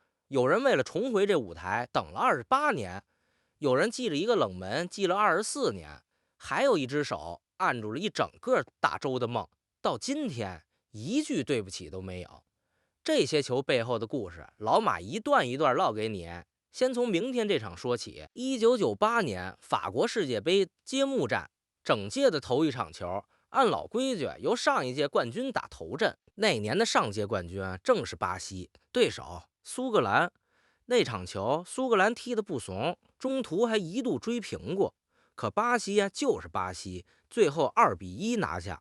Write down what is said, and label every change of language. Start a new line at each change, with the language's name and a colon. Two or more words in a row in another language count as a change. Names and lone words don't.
Chinese: 有人为了重回这舞台，等了28年；有人记了一个冷门，记了24年；还有一只手按住了一整个大洲的梦，到今天一句对不起都没有。这些球背后的故事，老馬一段一段嘮給你。先從明天這場說起。1998年法國世界杯揭幕戰，整屆的頭一場球，按老規矩由上一屆冠軍打頭陣。那年的上屆冠軍正是巴西，對手蘇格蘭。那場球蘇格蘭踢得不慫，中途還一度追平過，可巴西就是巴西，最後2-1拿下。